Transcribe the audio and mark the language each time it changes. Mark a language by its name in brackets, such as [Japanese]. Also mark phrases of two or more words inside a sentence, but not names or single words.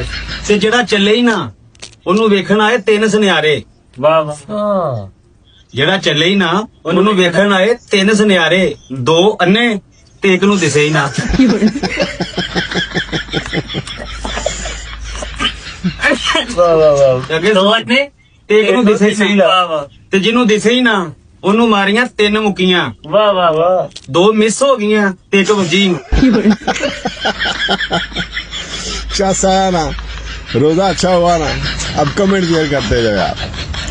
[Punjabi] ਤੇ ਜਿਹੜਾ ਚੱਲੇ ਹੀ ਨਾ ਓਹਨੂੰ ਵੇਖਣ ਆਏ 3 ਸੁਨਿਆਰੇ। वाह वाह हाँ ਜਿਹੜਾ ਚੱਲੇ ਹੀ ਨਾ ਓਹਨੂੰ ਵੇਖਣ ਆਏ 3 ਸੁਨਿਆਰੇ, 2 ਅੰਨ੍ਹੇ ਤੇ 1 ਨੂੰ ਦਿਸੇ ਹੀ ਨਾ। वाह वाह वाह। अगे 2 ਨੇ ਤੇ ਇੱਕ ਨੂੰ ਦਿਸੇ ਹੀ ਨਾ। वाह वाह ਤੇ ਜਿਹਨੂੰ ਦਿਸੇ ਹੀ ਨਾ ਉਹਨੂੰ ਮਾਰੀਆਂ 3 ਮੁੱਕੀਆਂ, वाह वाह वाह 2 ਮਿਸ ਹੋ ਗਈਆਂ ਤੇ 1 ਵੱਜੀ। [Urdu] اچھا سا ہے نا، روزہ اچھا ہوا نا. اب [English] comment share [Urdu] کرتے جاؤ یار.